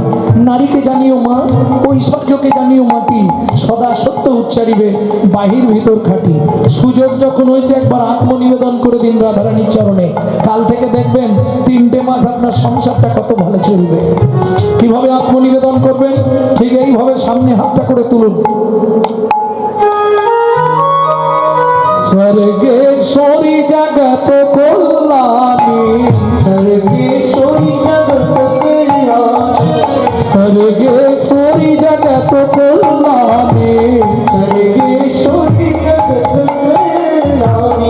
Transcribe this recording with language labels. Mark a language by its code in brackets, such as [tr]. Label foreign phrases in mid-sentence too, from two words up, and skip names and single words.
[bn] নারীকে জানিও মা, ঐশ্বর্যকে জানিও মাটি, সদা সত্য উচ্চারিবে বাহির ভিতর খাটি। সুযোগ যখন হয়েছে একবার আত্মনিবেদন করে দিন রাধারানীর চরণে। কাল থেকে দেখবেন 3টে মাস আপনার সংসারটা কত ভালো চলবে। কিভাবে আত্মনিবেদন করবেন? ঠিক এইভাবে সামনে হাতটা করে তুলুন। [sa] स्वर्गेश्वरी जगत कल्याणी, स्वर्गेश्वरी जगत कल्याणी, स्वर्गेश्वरी जगत कल्याणी, स्वर्गेश्वरी जगत कल्याणी।